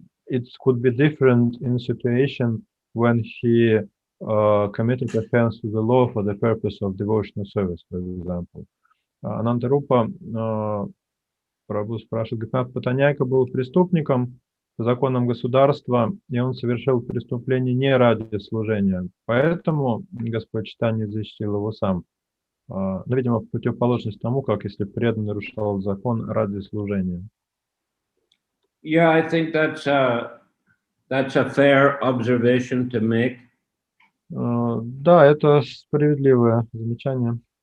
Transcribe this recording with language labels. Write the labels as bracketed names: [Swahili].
[English] It could be different in situation when he committed offense to the law for the purpose of devotional service, for example. [Russian] Анантарупа Прабху спрашивает, Гопинатх Паттанаяки был преступником по законам государства, и он совершил преступление не ради служения. Поэтому Господь Чайтанья защитил его сам. Но, видимо, в противоположность тому, как если преданный нарушал закон ради служения. [English] Yeah, I think that's a fair observation to make. [Russian] Да, это справедливое замечание.